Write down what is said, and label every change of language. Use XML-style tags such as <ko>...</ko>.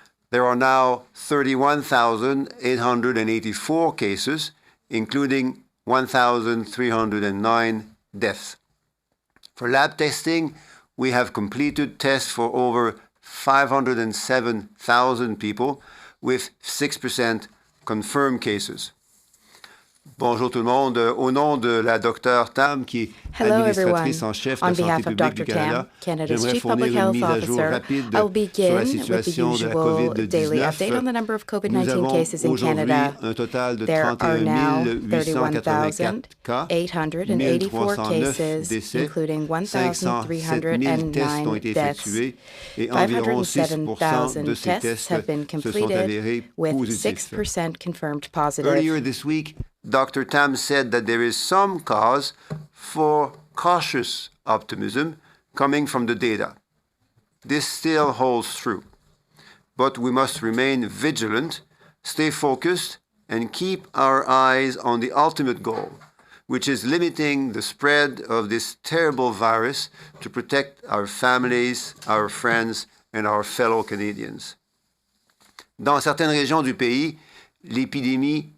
<en>There are now 31,884 cases, including 1,309 deaths. For lab testing, we have completed tests for over 507,000 people, with 6% confirmed cases.</en> <fr>Bonjour tout le monde. Au nom de la Dr. Tam, qui est administratrice en chef de la santé publique du Canada, j'aimerais fournir une mise à jour rapide sur la situation de la COVID-19. Nous avons aujourd'hui un total de 31 884 cas, 1,309 décès, 507 000 tests ont été effectués et environ 6% de ces tests se sont avérés positifs.</fr> <en>Earlier this week, Dr. Tam said that there is some cause for cautious optimism coming from the data. This still holds true, but we must remain vigilant, stay focused, and keep our eyes on the ultimate goal, which is limiting the spread of this terrible virus to protect our families, our friends, and our fellow Canadians.</en> <fr>Dans certaines régions du pays, l'épidémie</fr>